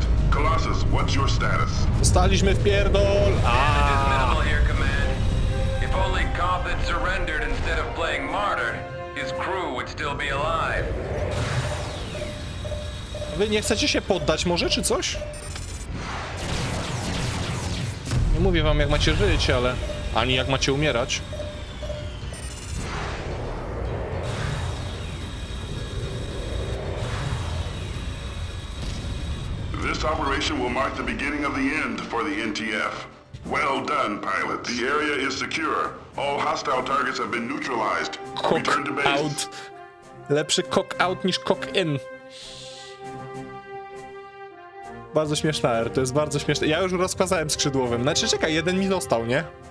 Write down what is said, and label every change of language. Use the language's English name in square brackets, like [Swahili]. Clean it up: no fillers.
[English] Colossus, what's your status? [Polish] Dostaliśmy w pierdol. [English] Minimal here, Command. If only Koth had surrendered instead of playing martyr, his crew would still be alive. [Polish] Wy nie chcecie się poddać może, czy coś? Nie mówię wam, jak macie żyć, ale... ani jak macie umierać. [English] This operation will mark the beginning of the end for the NTF. Well done, pilot. The area is secure. All hostile targets have been neutralized. Return to base. Out. [Polish] Lepszy cock-out niż cock-in. Bardzo śmieszna R, to jest bardzo śmieszne. Ja już rozkazałem skrzydłowym. Znaczy, czekaj, jeden mi został, nie?